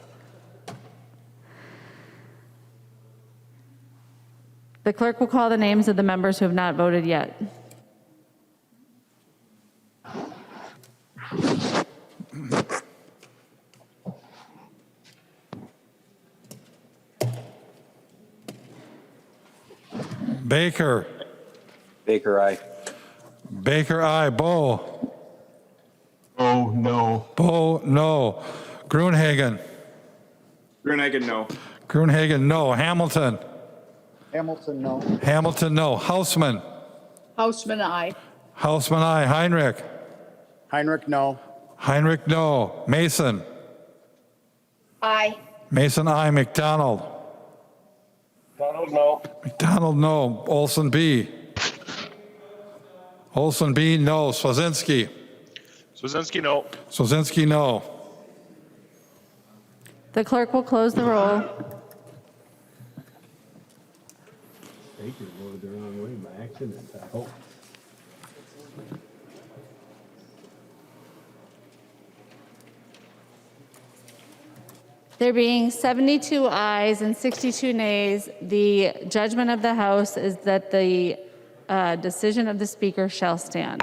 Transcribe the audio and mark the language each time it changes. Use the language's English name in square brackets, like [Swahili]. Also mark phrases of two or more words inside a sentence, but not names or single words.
[English] The clerk will call the names of the members who have not voted yet. Baker. Baker, aye. Baker, aye. Bo. Oh, no. Bo, no. Gruenhagen. Gruenhagen, no. Gruenhagen, no. Hamilton. Hamilton, no. Hamilton, no. Hausman. Hausman, aye. Hausman, aye. Heinrich. Heinrich, no. Heinrich, no. Mason. Aye. Mason, aye. McDonald. Donald, no. McDonald, no. Olson, B. Olson, B, no. Swazinski. Swazinski, no. Swazinski, no. The clerk will close the roll. Baker voted the wrong way by accident, I hope. There being 72 ayes and 62 nays, the judgment of the House is that the decision of the Speaker shall stand.